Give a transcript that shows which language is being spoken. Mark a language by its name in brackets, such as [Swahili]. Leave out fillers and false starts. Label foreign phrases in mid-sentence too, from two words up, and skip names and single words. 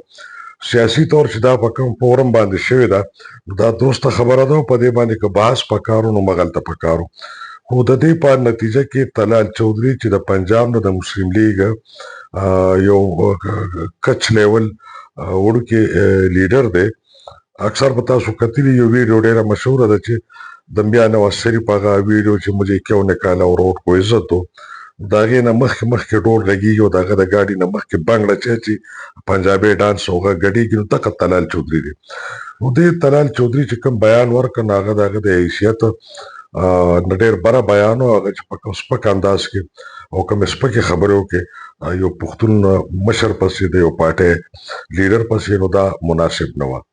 [Pashto] سیاسي طور چې دا په کوم فورم باندې شوې ده نو دا درسته خبره ده او په دې باندې که بحث پکارو نو مغلطه پکارو، خو د دې په نتیجه کې طلال چودھری چې د پنجاب نه د مسلم لیگ یو کچ لیول وړوکی لیډر دی. اکثر به تاسو کتلي یو ویډیو ډېره مشهوره ده چې د میا نواز شریف هغه ویډیو چې [Urdu] مجھے کیوں نکالا اور ووٹ کو عزت دو، [Pashto] د هغې نه مخکې ډول غږیږي او د هغه د ګاډي نه مخکې بنګ ډچی چې پنجابي ډانس هغه ګډېږي نو دغه طلال چودھری دی. نو دې طلال چودھری چې کوم بیان ورکړ نو هغه د هغه د حیثیت نه ډېر بره بیان و، هغه چې په کوم سپک انداز کې او کومې سپکې خبرې وکړې یو پښتون مشر پسې د یو پارټۍ لیډر پسې نو دا مناسب نه وه.